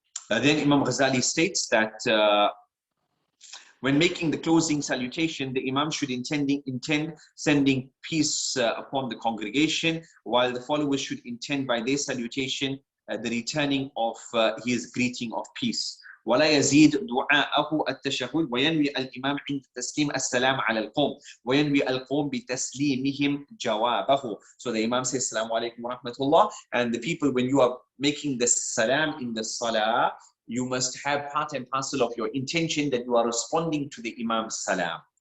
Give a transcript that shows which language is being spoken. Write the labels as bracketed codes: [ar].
[en] Then Imam Ghazali states that when making the closing salutation, the Imam should intend sending peace upon the congregation, while the followers should intend by their salutation the returning of his greeting of peace. [ar] ولا يزيد دعاءه التشهد وينوي الإمام عند تسليم السلام على القوم وينوي القوم بتسليمهم جوابه. [en] So the Imam says Assalamu alaikum wa rahmatullah, and the people, when you are making the salam in the salah, you must have part and parcel of your intention that you are responding to the Imam's salam.